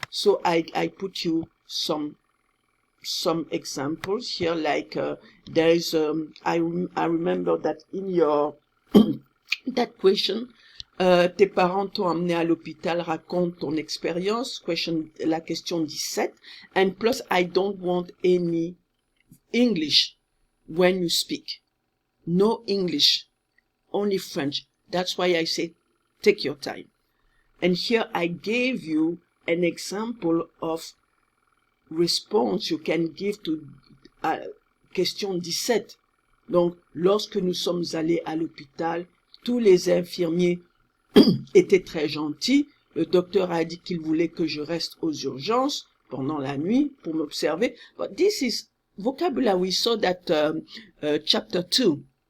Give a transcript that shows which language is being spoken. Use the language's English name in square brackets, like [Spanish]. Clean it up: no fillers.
[English] So I put you some examples here, like there is I remember that in your that question, [French] tes parents t'ont emmené à l'hôpital, raconte ton expérience, [English] la question 17, and plus I don't want any English when you speak. No English, only French. That's why I say take your time. And here I gave you an example of response you can give to question 17. [French] Donc, lorsque nous sommes allés à l'hôpital, tous les infirmiers étaient très gentils. Le docteur a dit qu'il voulait que je reste aux urgences pendant la nuit pour m'observer. [English] But this is vocabulary we saw that chapter 2.